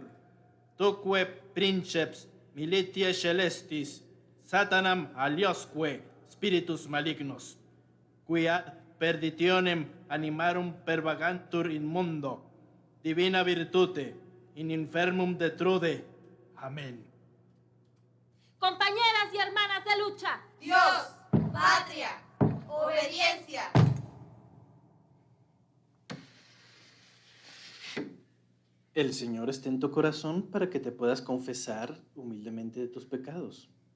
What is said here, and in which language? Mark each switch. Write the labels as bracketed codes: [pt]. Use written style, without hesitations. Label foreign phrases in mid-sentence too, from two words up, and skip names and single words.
[la] Tuque princeps militiae celestis, Satanam aliosque spiritus malignos, qui ad perditionem animarum pervagantur in mundo, divina virtute in infirmum detrude. [es] Amén. Compañeras y hermanas de lucha. Dios, patria, obediencia. El Señor esté en tu corazón para que te puedas confesar humildemente de tus pecados.